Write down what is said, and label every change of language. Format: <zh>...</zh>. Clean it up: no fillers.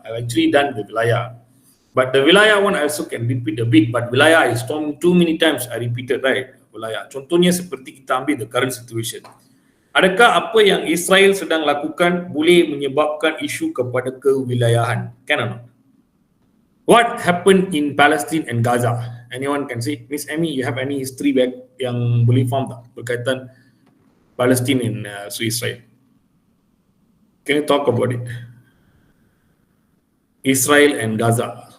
<en>I've actually done the wilayah. But the wilayah one I also can repeat a bit, but wilayah is too many times I repeated, right?</en> <ms>Wilayah. Contohnya seperti kita ambil</ms> <en>the current situation.</en> <ms>Adakah apa yang Israel sedang lakukan boleh menyebabkan isu kepada kewilayahan?</ms> <en>Can or not? What happened in Palestine and Gaza? Anyone can say? Miss Amy, you have any history back</en> <ms>yang boleh faham tak berkaitan</ms> <en>Palestine and Israel? Can you talk about it? Israel and Gaza.</en>